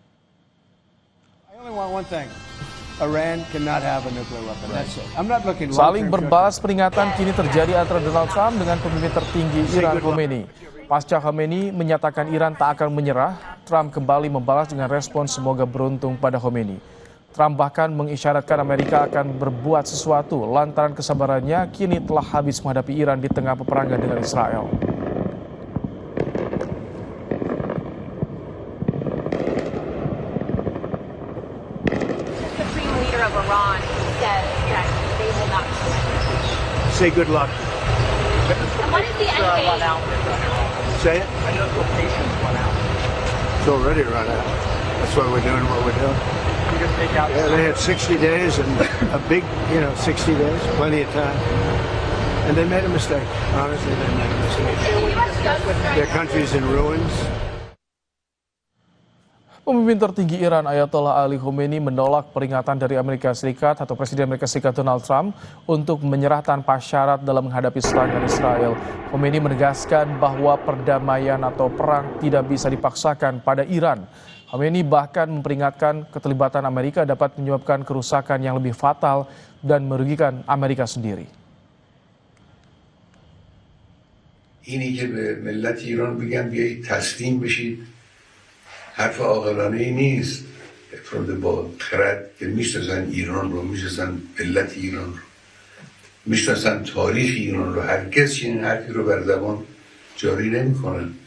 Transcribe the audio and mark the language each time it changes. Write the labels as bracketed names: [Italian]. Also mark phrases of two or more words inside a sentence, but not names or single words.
[Indonesian] Saling berbalas peringatan kini terjadi antara Donald Trump dengan pemimpin tertinggi Iran Khomeini. Pasca Khomeini menyatakan Iran tak akan menyerah, Trump kembali membalas dengan respon semoga beruntung pada Khomeini. Trump bahkan mengisyaratkan Amerika akan berbuat sesuatu lantaran kesabarannya kini telah habis menghadapi Iran di tengah peperangan dengan Israel. [English] Supreme leader of Iran says that they will not surrender. Say good luck. And what is the end game? Say it. I know the location's run out. It's already run out. That's why we're doing what we're doing. Yeah, they had 60 days and a big, 60 days, plenty of time. And they made a mistake. Honestly, they made a mistake. Their country's in ruins. [Indonesian] Pemimpin tertinggi Iran Ayatollah Ali Khomeini menolak peringatan dari Amerika Serikat atau Presiden Amerika Serikat Donald Trump untuk menyerah tanpa syarat dalam menghadapi serangan Israel. Khomeini menegaskan bahwa perdamaian atau perang tidak bisa dipaksakan pada Iran. Khomeini bahkan memperingatkan keterlibatan Amerika dapat menyebabkan kerusakan yang lebih fatal dan merugikan Amerika sendiri. [Persian] اینی که به ملت ایران بگم بیایید تسلیم بشید حرف عاقلانه ای نیست. افراد با خرد که میشناسن ایران رو، میشناسن ملت ایران رو، میشناسن تاریخ ایران رو، هرگز چنین حرفی رو بر زبان جاری نمیکنن.